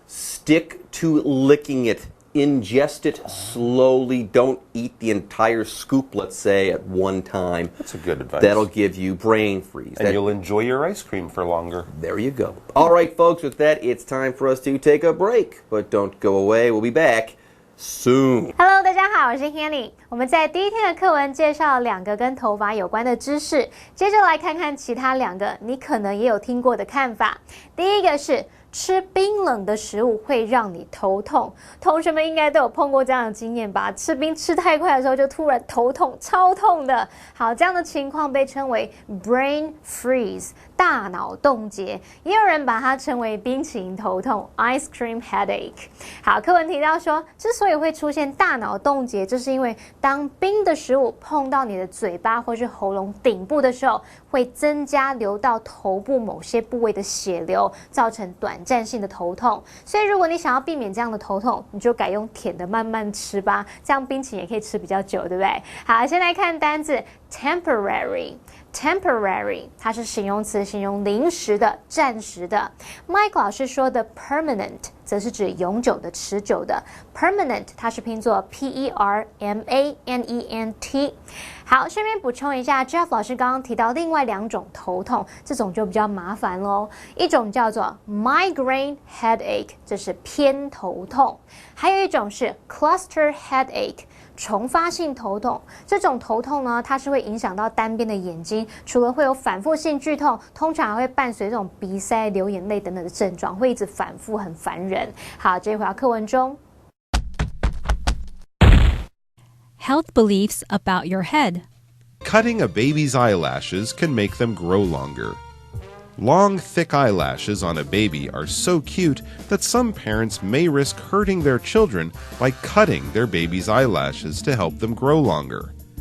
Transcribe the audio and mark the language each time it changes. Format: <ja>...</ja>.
<en>stick to licking it. Ingest it slowly. Don't eat the entire scoop, let's say, at one time. That's a good advice. That'll give you brain freeze. And you'll enjoy your ice cream for longer. There you go. All right, folks, with that, it's time for us to take a break. But don't go away. We'll be back soon. Hello，</en> <zh>大家好，我是 Hanny。我们在第一天的课文介绍2个跟头发有关的知识，接着来看看其他2个你可能也有听过的看法。第一个是吃冰冷的食物会让你头痛，同学们应该都有碰过这样的经验吧？吃冰吃太快的时候就突然头痛，超痛的。好，这样的情况被称为 brain freeze， 大脑冻结，也有人把它称为冰淇淋头痛</zh> <en>ice cream headache。</en> <zh>好，课文提到说，之所以会出现大脑冻结，这是因为当冰的食物碰到你的嘴巴或是喉咙顶部的时候，会增加流到头部某些部位的血流，造成短暂性的头痛。所以如果你想要避免这样的头痛，你就改用舔的慢慢吃吧，这样冰淇淋也可以吃比较久，对不对？好，先来看单字 temporary。temporary 它是形容词，形容临时的、暂时的。 Mike 老师说的 permanent 则是指永久的、持久的。 permanent 它是拼作 P-E-R-M-A-N-E-N-T。好，顺便补充一下 ，Jeff 老师刚刚提到另外2种头痛，这种就比较麻烦咯。一种叫做</zh> <en>migraine headache，</en> <zh>这是偏头痛；还有一种是</zh> <en>cluster headache。</en> <zh>重发性头痛，这种头痛呢，它是会影响到单边的眼睛，除了会有反复性剧痛，通常还会伴随这种鼻塞、流眼泪等等的症状，会一直反复，很烦人。好，这一回到课文中。</zh> <en>Health beliefs about your head. Cutting a baby's eyelashes can make them grow longer. Long, thick eyelashes on a baby are so cute that some parents may risk hurting their children by cutting their baby's eyelashes to help them grow longer.</en>